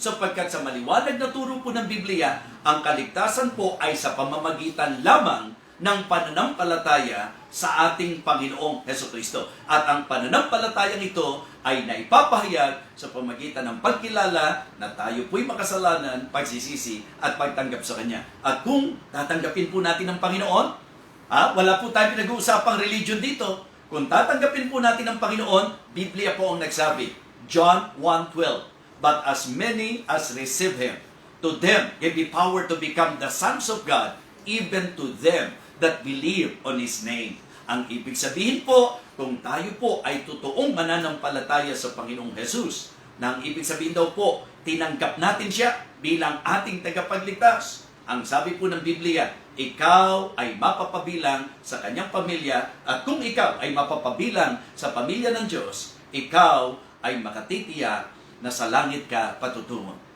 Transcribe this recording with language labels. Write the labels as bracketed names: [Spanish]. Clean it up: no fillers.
[Filipino] Sapagkat sa maliwanag na turo po ng Biblia, ang kaligtasan po ay sa pamamagitan lamang ng pananampalataya sa ating Panginoong Hesukristo. At ang pananampalatayang ito ay naipapahayag sa pamamagitan ng pagkilala na tayo po'y makasalanan, pagsisisi at pagtanggap sa Kanya. At kung tatanggapin po natin ang Panginoon, wala po tayong pinag-uusapang religion dito. Kung tatanggapin po natin ang Panginoon, Biblia po ang nagsabi, [English] John 1:12, "But as many as receive Him, to them gave He power to become the sons of God, even to them that believe on His name." [Filipino] Ang ibig sabihin po, kung tayo po ay totoong mananampalataya sa Panginoong Jesus, na ang ibig sabihin daw po, tinanggap natin siya bilang ating tagapagligtas. Ang sabi po ng Biblia, ikaw ay mapapabilang sa kanyang pamilya, at kung ikaw ay mapapabilang sa pamilya ng Diyos, ikaw ay makatitiyak na sa langit ka patutungo.